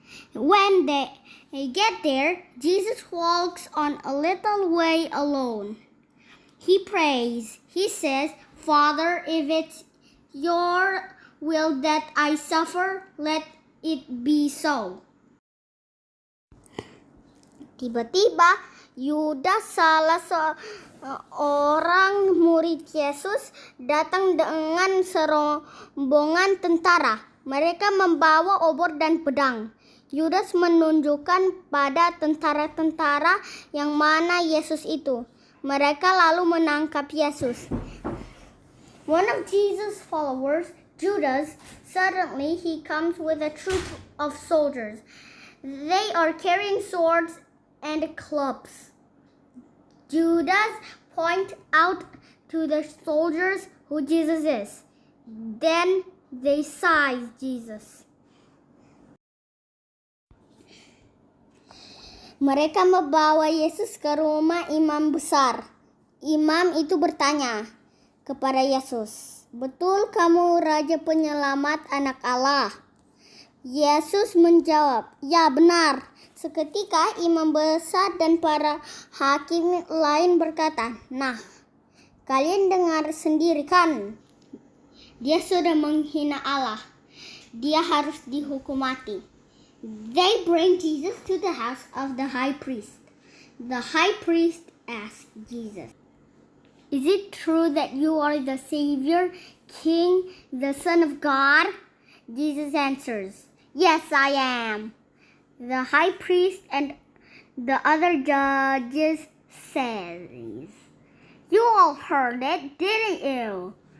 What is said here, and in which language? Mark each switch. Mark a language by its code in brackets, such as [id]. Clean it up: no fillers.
[en] When they get there, Jesus walks on a little way alone. He prays. He says, "Father, if it's your will that I suffer, let it be so." [id] Tiba-tiba, Yudas, salah seorang murid Yesus, datang dengan serombongan tentara. Mereka membawa obor dan pedang. Yudas menunjukkan pada tentara-tentara yang mana Yesus itu. Mereka lalu menangkap Yesus. [en] One of Jesus' followers, Judas, suddenly he comes with a troop of soldiers. They are carrying swords and clubs. Judas points out to the soldiers who Jesus is. Then they seize Jesus. [id] Mereka membawa Yesus ke rumah imam besar. Imam itu bertanya kepada Yesus, "Betul kamu Raja Penyelamat Anak Allah?" Yesus menjawab, "Ya, benar." Seketika imam besar dan para hakim lain berkata, "Nah, kalian dengar sendiri kan? Dia sudah menghina Allah. Dia harus dihukum mati." [en] They bring Jesus to the house of the high priest. The high priest asks Jesus, "Is it true that you are the Savior, King, the Son of God?" Jesus answers, "Yes, I am." The high priest and the other judges says, "You all heard it, didn't you?